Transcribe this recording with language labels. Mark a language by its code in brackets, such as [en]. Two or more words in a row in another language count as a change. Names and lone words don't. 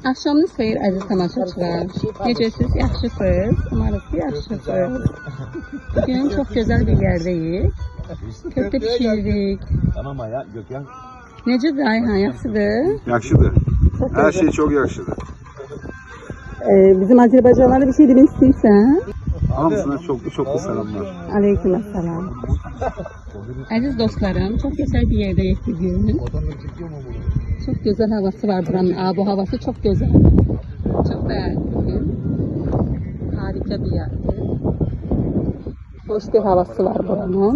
[az] Axşamınız xeyir əziz tamaşaçılar. Necəsiz? Yaxşısınız? [tr] Umarız ki yaxşısınız. Bugün çok güzel bir yerdeyiz. Köfte pişirdik. Tamam ya Gökhan. [az] Necədir Ayhan? Yaxşıdır? Yaxşıdır. [tr] Çok Her güzel. şey çok yaxşıdır. [az] Bizim Azərbaycanlara bir şey demək istəyirsən? [tr] Hamısına çok selamlar. Aleykümselam. Aziz dostlarım, çok güzel bir yerdeyiz bugün. Çok güzel havası var buranın. Bu havası çok güzel. Çok beğendim. Harika bir yer. Hoş bir havası var buranın.